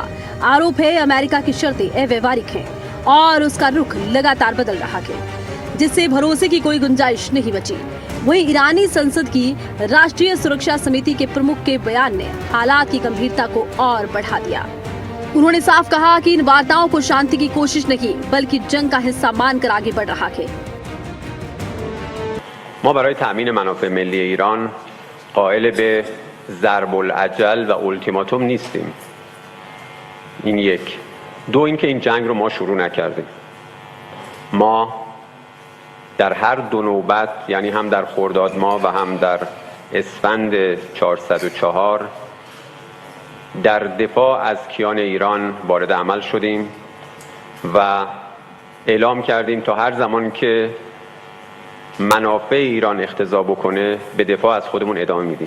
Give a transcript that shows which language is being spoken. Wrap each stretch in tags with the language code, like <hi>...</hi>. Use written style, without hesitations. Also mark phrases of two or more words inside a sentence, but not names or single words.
<hi>आरोप है अमेरिका की शर्तें अव्यवहारिक हैं और उसका रुख लगातार बदल रहा है, जिससे भरोसे की कोई गुंजाइश नहीं बची। वहीं ईरानी संसद की राष्ट्रीय सुरक्षा समिति के प्रमुख के बयान ने हालात की गंभीरता को और बढ़ा दिया। उन्होंने साफ कहा कि इन वार्ताओं को शांति की कोशिश नहीं बल्कि जंग का हिस्सा मानकर आगे बढ़ रहा है।</hi> <fa>ما برای تأمین منافع ملی ایران قائل به ضرب العجل و اولتیماتوم نیستیم. این یک. دو، اینکه این جنگ رو ما شروع نکردیم. ما در هر دو نوبت، یعنی هم در خرداد ماه و هم در اسفند 404 در دفاع از کیان ایران وارد عمل شدیم و اعلام کردیم تا هر زمان که منافع ایران اقتضا بکنه به دفاع از خودمون ادامه میدیم.</fa>